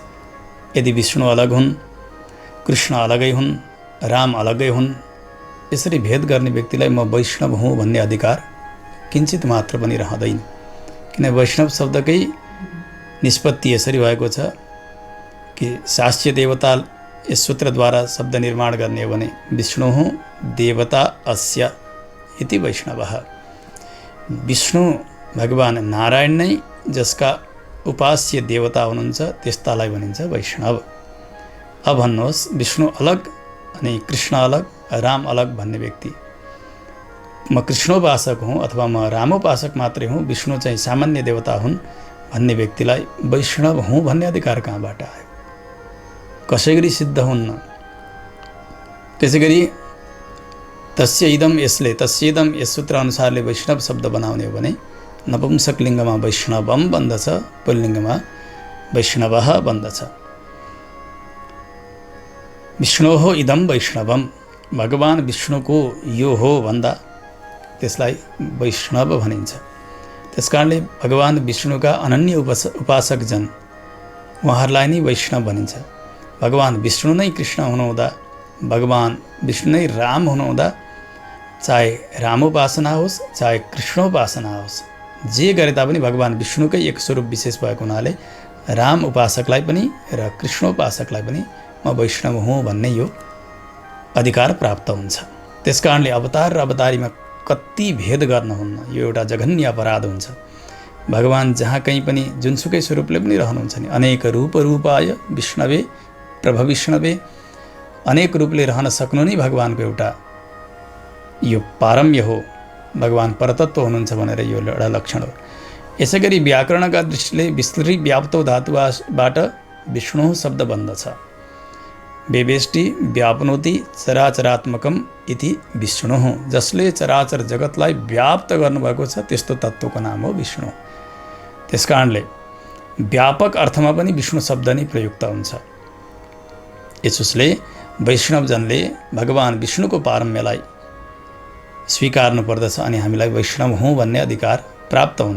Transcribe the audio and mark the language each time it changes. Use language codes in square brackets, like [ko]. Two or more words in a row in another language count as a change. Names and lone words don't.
[ne] यदि विष्णु अलग हुन्, कृष्ण अलगै हुन्, राम अलगै हुन्, यसरी भेद गर्ने व्यक्तिलाई म वैष्णव हुँ भन्ने अधिकार किञ्चित मात्र पनि रहँदैन। किन वैष्णव शब्दकै निष्पत्ति यसरी भएको छ कि शास्त्रीय देवता यस सूत्रद्वारा शब्द निर्माण गर्ने हो भने [sa] विष्णु देवता अस्य इति वैष्णवः। [ne] विष्णु भगवान नारायण नै जसका उपास्य देवता हुनुहुन्छ त्यस्तालाई भनिन्छ वैष्णव। अब भन्नुहोस् विष्णु अलग अनि कृष्ण अलग, राम अलग भन्ने व्यक्ति, म कृष्णोपासक हुँ अथवा म रामोपासक मात्रै हुँ, विष्णु चाहिँ सामान्य देवता हुन् भन्ने व्यक्तिलाई वैष्णव हुँ भन्ने अधिकार कहाँबाट आयो? कसै गरी सिद्ध हुन्न। त्यसै गरी [sa] तस्य इदम [ne] यसले, तस्येदम यस सूत्र अनुसारले वैष्णव शब्द बनाउने हो भने नपुंसक लिङ्गमा वैष्णवम बन्दछ, पुल्लिङ्गमा वैष्णवः बन्दछ। [sa] विष्णोः इदम वैष्णवम, [ne] भगवान विष्णुको यो हो भन्दा त्यसलाई वैष्णव भनिन्छ। त्यसकारणले भगवान विष्णुका अनन्य उपासकजन उहाँहरूलाई नै वैष्णव भनिन्छ। भगवान विष्णु नै कृष्ण हुनुहुँदा, भगवान विष्णु नै राम हुनुहुँदा, चाहे रामोपासना होस् चाहे कृष्णोपासना होस्, जे गरे तापनि भगवान विष्णुकै एक स्वरूप विशेष भएको हुनाले राम उपासकलाई पनि र कृष्णोपासकलाई पनि म वैष्णव हुँ भन्ने यो अधिकार प्राप्त हुन्छ। त्यसकारणले अवतार र अवतारीमा कति भेद गर्नुहुन्न, यो एउटा जघन्य अपराध हुन्छ। भगवान जहाँ कहीँ पनि जुनसुकै स्वरूपले पनि रहनुहुन्छ नि, [sa] अनेक रूपाय विष्णवे प्रभविष्णवे, [ne] अनेक रूपले रहन सक्नु नै भगवानको एउटा यो पारम्य हो। भगवान परतत्व हुनुहुन्छ भनेर यो एउटा लक्षण हो। यसै गरी व्याकरणका दृष्टिले विस्तृति व्याप्तो धातुबाट विष्णु शब्द बन्दछ। [sa] वेवेष्टि व्याप्नोति चराचरात्मकम इति विष्णु, [ne] जसले चराचर जगतलाई व्याप्त गर्नुभएको छ त्यस्तो तत्त्वको नाम हो विष्णु। त्यसकारणले व्यापक अर्थमा पनि विष्णु शब्द नै प्रयुक्त हुन्छ। यसोस्ले वैष्णवजनले भगवान विष्णुको पारम्यलाई स्वीकार्नु पर्दछ अनि हामीलाई वैष्णव हुँ भन्ने अधिकार प्राप्त हुन्छ।